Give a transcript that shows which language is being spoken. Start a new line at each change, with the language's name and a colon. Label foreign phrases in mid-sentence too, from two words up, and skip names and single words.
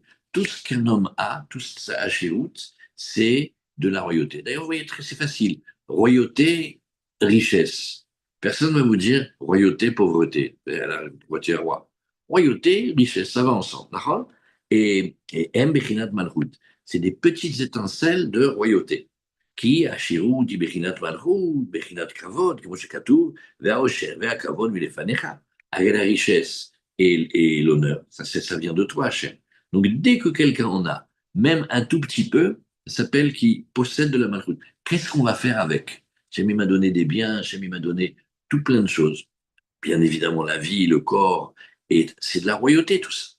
French: Tout ce qu'un homme a, tout ça a chez Hout, c'est de la royauté. D'ailleurs, vous voyez, c'est facile. Royauté, richesse. Personne ne va vous dire royauté, pauvreté. La voiture roi. Royauté, richesse, ça va ensemble. D'accord. Et M.
Hebrew: בחינת מלכות,
French: c'est des petites étincelles de royauté.
Hebrew: כי השירות היא בחינת מלכות, בחינת כבוד, כמו שכתוב, והעושר והכבוד מלפניך.
French: Avec la richesse et l'honneur, ça vient de toi, Hachem. Donc dès que quelqu'un en a, même un tout petit peu, ça s'appelle qu'il possède de la malchoute. Qu'est-ce qu'on va faire avec? Hachem m'a donné des biens, Hachem m'a donné tout plein de choses. Bien évidemment, la vie, le corps, et c'est de la royauté tout ça.